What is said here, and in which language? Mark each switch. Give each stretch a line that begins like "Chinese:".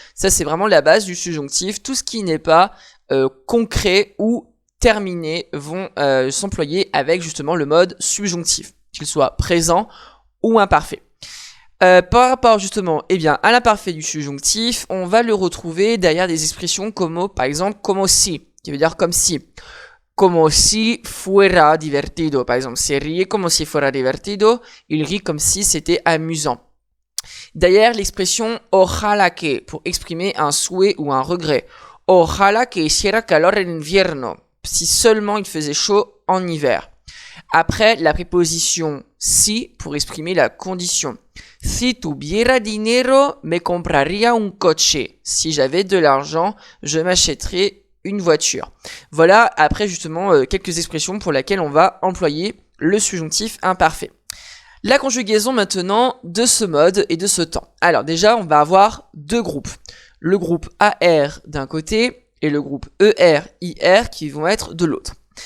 French: Ça, c'est vraiment la base du subjonctif. Tout ce qui n'est pas concret ou terminés vont s'employer avec justement le mode subjonctif, qu'il soit présent ou imparfait. Par rapport justement à l'imparfait du subjonctif, on va le retrouver derrière des expressions comme par exemple como si, qui veut dire comme si.
Spanish: Como si fuera divertido.
French: Par exemple,
Spanish: se ríe como si fuera divertido,
French: il rit comme si c'était amusant. D'ailleurs, l'expression ojalá que pour exprimer un souhait ou un regret.
Spanish: Ojalá que hiciera calor en invierno.
French: Si seulement il faisait chaud en hiver. Après, la préposition si pour exprimer la condition.
Spanish: Si tuviera dinero, me compraría un coche.
French: Si j'avais de l'argent, je m'achèterais une voiture. Voilà, après justement, quelques expressions pour lesquelles on va employer le subjonctif imparfait. La conjugaison maintenant de ce mode et de ce temps. Alors déjà, on va avoir deux groupes. Le groupe AR d'un côté et le groupe ER-IR qui vont être de l'autre.